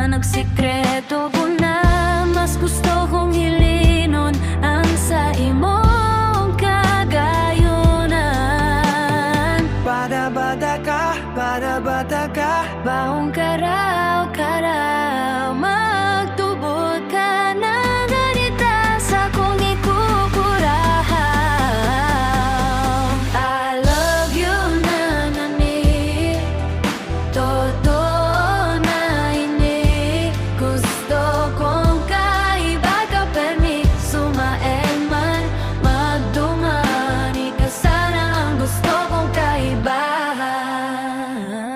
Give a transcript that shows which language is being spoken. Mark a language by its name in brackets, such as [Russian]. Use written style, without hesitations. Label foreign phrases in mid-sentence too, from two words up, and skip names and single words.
[Bikol] Nagsikreto ko na mas gusto kong hilinon ang sa imong kagayonan. Bada ka, Baong karaw-karaw, magtubod ka na ganita sa kong ikukurahaw. [English] I love you [Bikol] na nani, totoo na ini. Gusto kong kaiba ka permi, sumael man, magdumani ka sana ang gusto kong kaibahan.